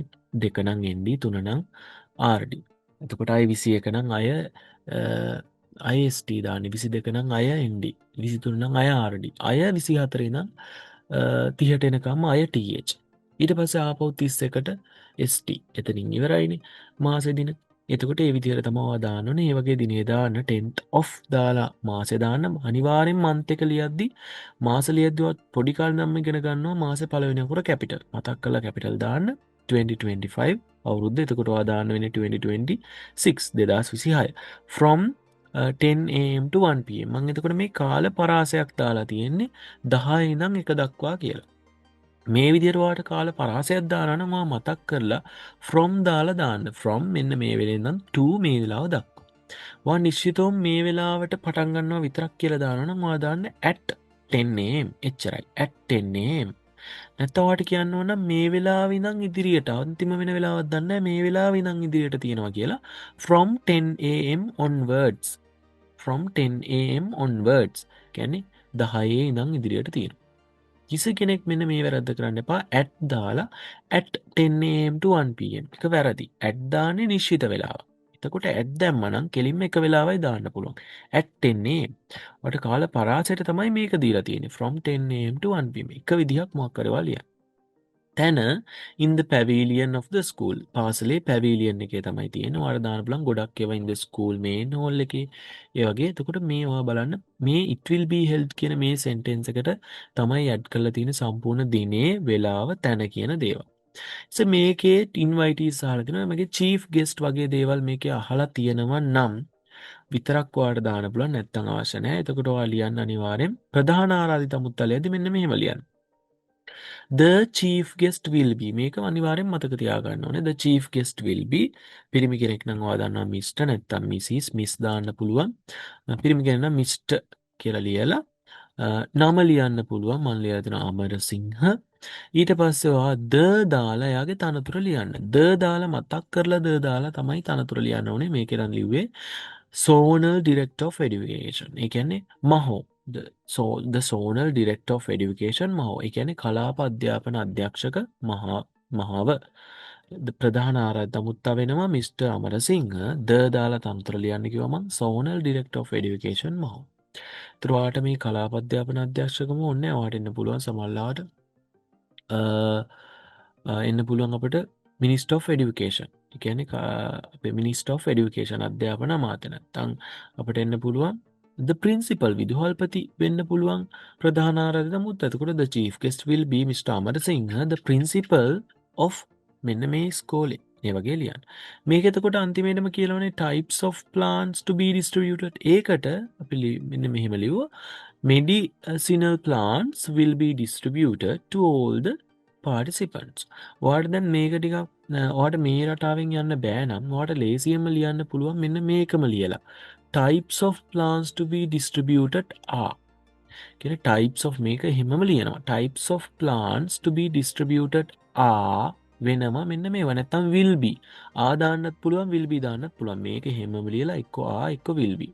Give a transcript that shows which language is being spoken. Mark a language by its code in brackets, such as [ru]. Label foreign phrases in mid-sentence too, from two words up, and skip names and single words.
[si] දෙක නම් ND තුන නම් RD. එතකොට අය 21 නම් අය IST දාන්නේ 22 නම් අය ND 23 නම් අය RD අය 24 නම් 30ට එනකම් අය TH ඊට පස්සේ ආපහු 31ට ST එතනින් ඉවරයිනේ මාසෙ දින. එතකොට ඒ විදිහට තමයි ඔයා දාන්න ඕනේ. මේ වගේ දිනේ දාන්න [en] 10th of [si] දාලා මාසෙ දාන්න අනිවාර්යෙන් month එක ලියද්දි මාස ලියද්දිවත් පොඩි කාලේ නම් ඉගෙන ගන්නවා මාසෙ පළවෙනි අකුර capital මතක් කරලා capital දාන්න 2025 අවුරුද්ද. එතකොට ඔයා දාන්න වෙන්නේ 2026 2026 [en] from 10am to 1pm. [si] මං එතකොට මේ කාල පරාසයක් දාලා තියෙන්නේ 10 ඉඳන් 1 දක්වා කියලා. මේ විදිහට ඔයාලට කාල පරාසයක් දාලා නම් මම මතක් කරලා from දාලා දාන්න. from මෙන්න මේ වෙලේ ඉඳන් to මේ වෙලාව දක්වා. ඔයා නිශ්චිතවම මේ වෙලාවට පටන් ගන්නවා විතරක් කියලා දානවා නම් ඔයා දාන්න at 10am එච්චරයි. [en] at 10am. [si] නැත්නම් ඔයාලට කියන්න ඕන නම් මේ වෙලාව ඉඳන් ඉදිරියට අන්තිම වෙන වෙලාවක් දන්නේ නැහැ මේ වෙලාව ඉඳන් ඉදිරියට තියෙනවා කියලා [en] from 10am onwards. from 10am onwards [si] කියන්නේ 10 ඉඳන් ඉදිරියට තියෙනවා. කිසි කෙනෙක් මෙන්න මේ වැරද්ද කරන්න එපා at දාලා [en] at 10am to 1pm [si] එක වැරදි. at දාන්නේ නිශ්චිත වෙලාව. එතකොට at දැම්ම නම් කෙලින්ම එක වෙලාවයි දාන්න පුළුවන්. at 10am. ඔයාලට කාල පරාසයට තමයි මේක දීලා තියෙන්නේ [en] from 10am to 1pm. [si] එක විදිහක් මොකක් කරවා ලියන්න. [en] තැන in the pavilion of the school. [si] පාසලේ pavilion එකේ තමයි තියෙන්නේ. ඔයාලා දාන්න පුළුවන් ගොඩක් ඒවා [en] in the school main hall [si] එකේ. ඒ වගේ. එතකොට මේ ඔයා බලන්න මේ [en] it will be held [si] කියන මේ sentence එකට තමයි add කරලා තියෙන සම්පූර්ණ දිනේ, වෙලාව, තැන කියන දේවල්. මේකේ invitees අහලා තිනවා. මේකේ [en] chief guest [si] වගේ දේවල් මේකේ අහලා තියෙනවා නම් විතරක් ඔයාලට දාන්න පුළුවන් නැත්නම් අවශ්‍ය නැහැ. එතකොට ඔයා ලියන්න අනිවාර්යෙන් ප්‍රධාන ආරාධිත අමුත්තලයේදී මෙන්න මෙහෙම ලියන්න. [en] The chief guest will be [si] මේක අනිවාර්යෙන් මතක තියාගන්න ඕනේ. [en] The chief guest will be [si] පිරිමි කෙනෙක් නම් ඔයා දන්නවා Mr. නැත්නම් Mrs. Miss දාන්න පුළුවන්. පිරිමි කෙනෙක් නම් Mr. කියලා ලියලා නම ලියන්න පුළුවන්. මම ලියලා දෙනවා අමරසිංහ. ඊට පස්සේ ඔයා the දාලා එයාගේ තනතුර ලියන්න. the දාලා මතක් කරලා the දාලා තමයි තනතුර ලියන්න ඕනේ. මේකේ නම් ලිව්වේ [en] zonal director of education. [si] ඒ කියන්නේ මහෝ [en] the zonal director of education මහෝ. [si] ඒ කියන්නේ කලාප අධ්‍යාපන අධ්‍යක්ෂක මහව ප්‍රධාන ආරාධිත අමුත්තා වෙනවා මිස්ටර් අමරසිංහ. the දාලා තනතුර ලියන්න කිව්වම [en] zonal director of education [si] මහෝ. ඒතර ඔයාලට මේ කලාප අධ්‍යාපන අධ්‍යක්ෂකම ඕනේ. ඔයාලට එන්න පුළුවන් සමහරවිට එන්න පුළුවන් අපිට [en] minister of education. [si] ඒ කියන්නේ අපේ [en] minister of education [si] අධ්‍යාපන අමාත්‍ය නැත්නම් අපිට එන්න පුළුවන් [en] the principal [si] විදුහල්පති වෙන්න පුළුවන් ප්‍රධාන ආරාධිත අමුත්තා. [en] එතකොට the chief guest will be Mr. Amarasinghe, the principal of [si] මෙන්න මේ ස්කෝලේ. ඒ වගේ ලියන්න. මේක එතකොට අන්තිමේටම කියලානේ [en] types of plants to be distributed. [si] ඒකට අපි මෙන්න මෙහෙම ලියුවා [en] medicinal plants will be distributed to all the participants. [si] ඔයාලට දැන් මේක ටිකක් ඔයාලට මේ රටාවෙන් යන්න බෑ නම් ඔයාලට ලේසියෙන්ම ලියන්න පුළුවන් මෙන්න මේකම ලියලා. [en] types of plants to be distributed are කියන types of [si] මේක එහෙමම ලියනවා. [en] types of plants to be distributed are [si] වෙනම මෙන්න මේවා නැත්තම් [en] will be. [si] දාන්නත් පුළුවන් [en] will be [si] දාන්නත් පුළුවන්. මේක හැමම ලියලා එක්ක එක්ක [en] will be.